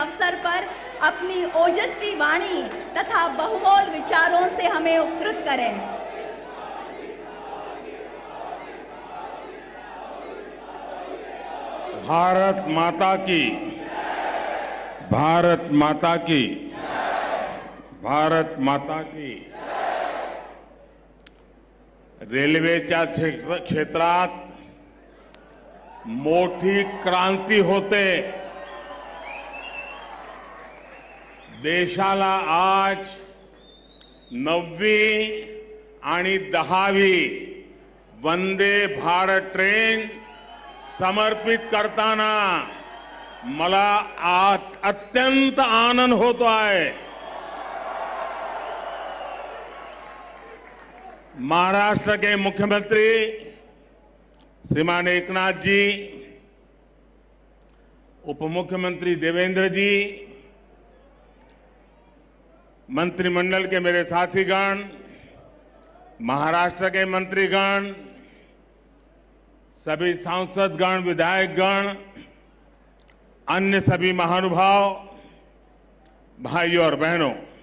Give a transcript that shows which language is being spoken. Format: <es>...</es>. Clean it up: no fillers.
<hi>अवसर पर अपनी ओजस्वी वाणी तथा बहुमोल विचारों से हमें उपकृत करें। भारत माता की, भारत माता की, भारत माता की।</hi> <mr>रेल्वेच्या क्षेत्रात मोठी क्रांती होते। देशाला आज 9वी आणि 10वी वंदे भारत ट्रेन समर्पित करताना मला अत्यंत आनंद होतो आहे।</mr> <hi>महाराष्ट्र के मुख्यमंत्री श्रीमान एकनाथ जी, उप मुख्यमंत्री देवेंद्र जी, मंत्रिमंडल के मेरे साथीगण, महाराष्ट्र के मंत्रीगण, सभी सांसदगण, विधायकगण, अन्य सभी महानुभाव, भाइयों और बहनों,</hi>